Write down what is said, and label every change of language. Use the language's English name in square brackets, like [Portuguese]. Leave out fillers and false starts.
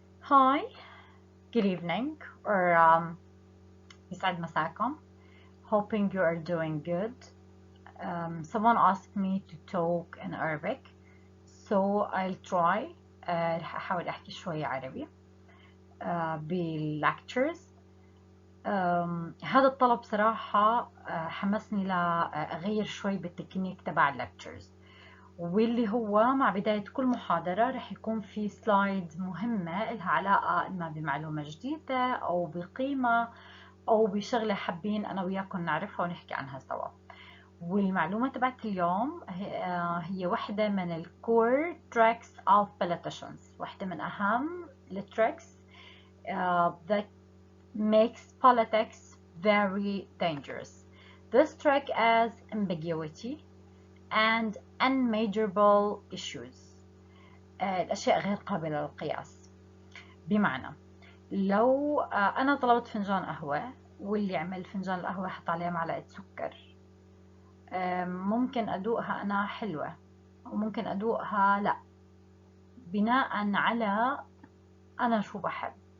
[English] Hi, good evening, or [Arabic] يسعد مساكم. [English] Hoping you are doing good. Someone asked me to talk in Arabic, so I'll try. [Arabic] رح أحاول أحكي شوية عربي بالlectures. هذا الطلب صراحة حمسني لأغير شوي بالتكنيك تبع الlectures، واللي هو مع بداية كل محاضرة رح يكون في سلايد مهمة إلها علاقة إما بمعلومة جديدة أو بقيمة أو بشغلة حابين أنا وياكم نعرفها ونحكي عنها سوا. والمعلومة تبعت اليوم هي واحدة من الكور تريكس [English] of politicians، [Arabic] واحدة من أهم التريكس [English] that makes politics very dangerous. This trick is ambiguity and unmeasurable issues. [Arabic] الأشياء غير قابلة للقياس. بمعنى لو أنا طلبت فنجان قهوة واللي عمل فنجان القهوة حط عليها معلقة سكر، ممكن أدوقها أنا حلوة وممكن أدوقها لا، بناء على أنا شو بحب.